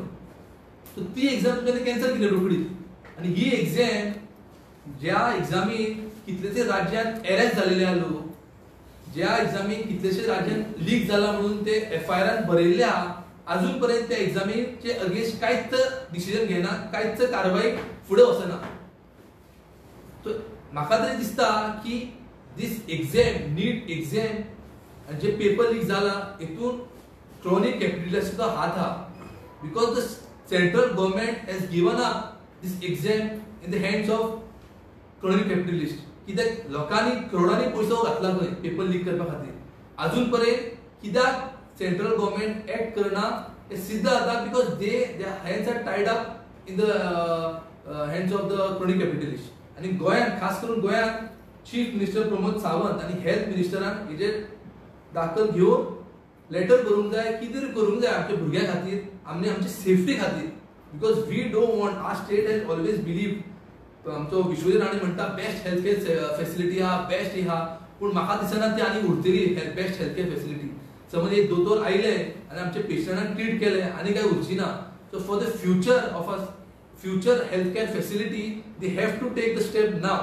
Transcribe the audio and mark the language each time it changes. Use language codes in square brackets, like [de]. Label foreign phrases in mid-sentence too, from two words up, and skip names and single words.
[kok] सो ती एक्झाम तुमच्यानी कॅन्सल केली रोखडीच. आणि ही एक्झाम ज्या एक्झामीन कितलेशे राज्यांत अरेस्ट झालेले आहा लोक, ज्या एक्झामीन कितलेशे राज्यांत लीक जाला म्हणून ते FIR बरयल्ले आहा, अजून पर्यंत त्या एक्झामीचे अगेन्स्ट कांयच डिसिजन घेना, कांयच कारवाई फुडें वचना. सो म्हाका तरी दिसता की [en] this exam, [kok] नीट एक्झाम जे पेपर लीक जाला, हेतून [en] crony capitalist [kok] सुद्धा हात आहा. [en] because the Central Government has given up this exam in the hands of crony capitalist. [kok] कित्याक लोकांनी करोडांनी पयसो घातला खंय पेपर लीक करपा खातीर. अजून पर्यंत कित्याक [en] Central Government act [kok] करना हे सिद्ध जाता [en] because their hands are tied up in the hands of the crony capitalist. [kok] आणि गोंयांत, खास करून गोंयांत [en] Chief Minister [kok] प्रमोद सावंत आणि हेल्थ मिनिस्टरान हेजेर दाखल घेवन लेटर करूंक जाय, कितें करूंक जाय आमच्या भुरग्यां खातीर, आमच्या सेफ्टी खातीर. [en] because we don't want, our state has always believe, [kok] आमचो विश्वजीत राणे म्हणटा [en] best health care facility [kok] आहा, बेस्ट ही आहा, पूण म्हाका दिसना ती आनी उरतली [en] best health care facility. [kok] समज एक दोतोर आयले आनी आमच्या पेशंटांक ट्रीट केले आनी काय उरची ना. [en] so for the future of a future health care facility they have to take the step now.